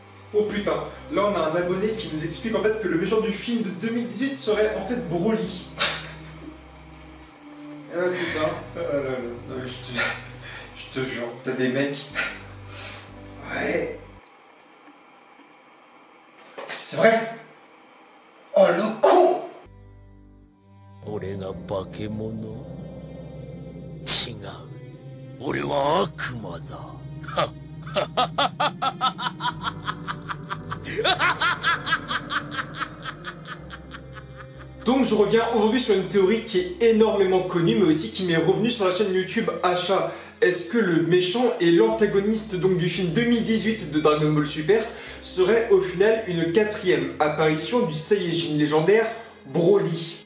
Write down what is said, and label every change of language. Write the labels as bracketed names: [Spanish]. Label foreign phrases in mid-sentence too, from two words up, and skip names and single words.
[French] Oh putain, là on a un abonné qui nous explique en fait que le méchant du film de 2018 serait en fait Broly. Ah putain, non, mais je te jure, t'as des mecs. Ouais. C'est vrai. Oh le con. [Japanese] 俺が化け物？違う。俺は悪魔だ。 [French] Donc je reviens aujourd'hui sur une théorie qui est énormément connue mais aussi qui m'est revenue sur la chaîne YouTube Achat. Est-ce que le méchant et l'antagoniste donc du film 2018 de Dragon Ball Super serait au final une quatrième apparition du Saiyajin légendaire Broly?